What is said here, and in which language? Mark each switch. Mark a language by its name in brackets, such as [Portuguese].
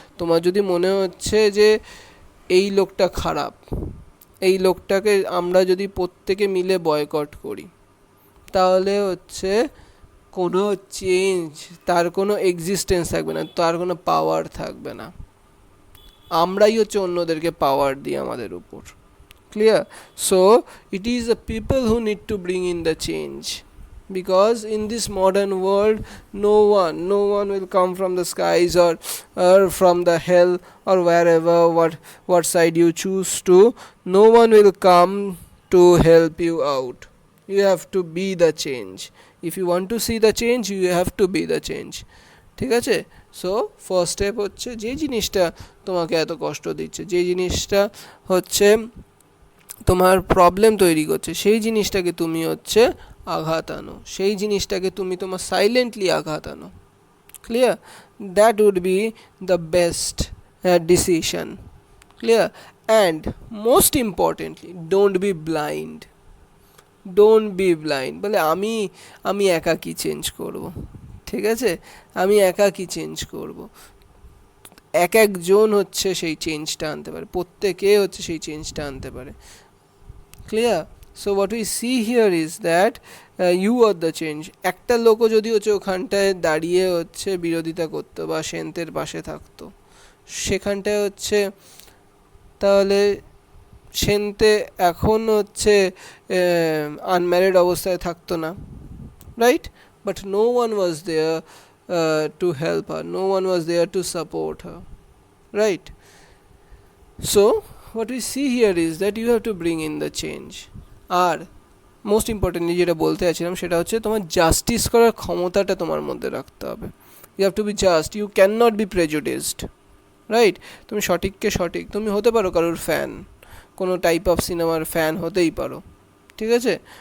[Bangla] তোমার যদি মনে হচ্ছে যে এই লোকটা খারাপ, এই লোকটাকে আমরা যদি প্রত্যেকে মিলে বয়কট করি, তাহলে হচ্ছে কোনো চেঞ্জ, তার কোনো এক্সিস্টেন্স থাকবে না, তার কোনো পাওয়ার থাকবে না। আমরাই হচ্ছে অন্যদেরকে পাওয়ার দিই আমাদের উপর, clear? [English] So it is the people who need to bring in the change, because in this modern world no one will come from the skies or from the hell or wherever, what side you choose to, no one will come to help you out. You have to be the change. If you want to see the change, you have to be the change, [Bangla] ঠিক আছে? So first step হচ্ছে যে জিনিসটা তোমাকে এত কষ্ট দিচ্ছে, যে জিনিসটা হচ্ছে তোমার প্রবলেম তৈরি করছে, সেই জিনিসটাকে তুমি হচ্ছে আঘাত আনো, সেই জিনিসটাকে তুমি তোমার সাইলেন্টলি আঘাত আনো, clear? [English] That would be the best decision, clear? And most importantly, don't be blind, don't be blind. [Bangla] বলে আমি একা কি চেঞ্জ করব, ঠিক আছে? আমি একা কি চেঞ্জ করব? এক একজন হচ্ছে সেই চেঞ্জটা আনতে পারে, প্রত্যেকে হচ্ছে সেই চেঞ্জটা আনতে পারে, clear? [English] So what we see here is that you are the change. [Bangla] একটা লোকও যদি হচ্ছে ওখানটায় দাঁড়িয়ে হচ্ছে বিরোধিতা করতো বা সেন্তের পাশে থাকতো, সেখানটায় হচ্ছে তাহলে সেন্তে এখন হচ্ছে আনম্যারিড অবস্থায় থাকতো না, right? [English] But no one was there to help her, no one was there to support her, right? So what we see here is that you have to bring in the change. [Bangla] আর [English] most importantly [Bangla] যেটা বলতে চাইছিলাম সেটা হচ্ছে তোমার justice করার ক্ষমতাটা তোমার মধ্যে রাখতে হবে। [English] You have to be just, you can not be prejudiced, right? [Bangla] তুমি সঠিককে সঠিক, তুমি হতে পারো কারোর ফ্যান, কোনো টাইপ অফ সিনেমার ফ্যান হতেই পারো, ঠিক আছে?